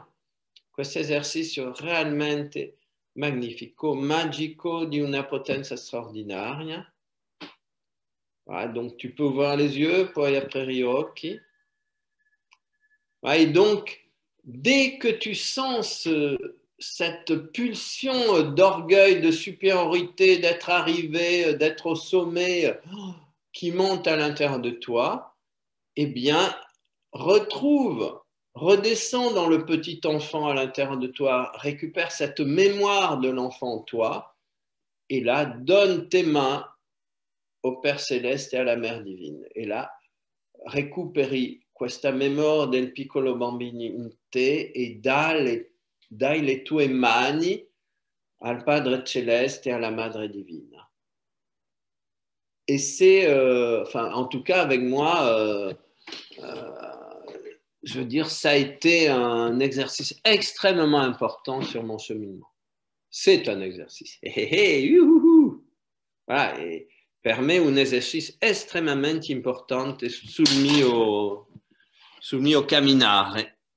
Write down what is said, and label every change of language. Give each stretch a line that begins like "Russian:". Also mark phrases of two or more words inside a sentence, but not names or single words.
Italian: Questo esercizio è realmente magnifico, magico, di una potenza straordinaria.
French: Voilà, donc tu peux ouvrir les yeux,
Italian: poi aprire gli occhi.
French: Voilà, et donc, dès que tu sens cette pulsion d'orgueil, de supériorité, d'être arrivé, d'être au sommet, qui monte à l'intérieur de toi, eh bien, redescends dans le petit enfant à l'intérieur de toi, récupère cette mémoire de l'enfant en toi, et là, donne tes mains au Père Céleste et à la Mère Divine. Et là,
Italian: recuperi questa memoria del piccolo bambino in te e dai le tue mani al Padre Celeste
French: et à la
Italian: Madre Divina.
French: Et c'est, en tout cas avec moi, je veux dire, ça a été un exercice extrêmement important sur mon cheminement. C'est un exercice. Voilà, et permet
Italian: un esercizio estremamente importante sul mio camminare.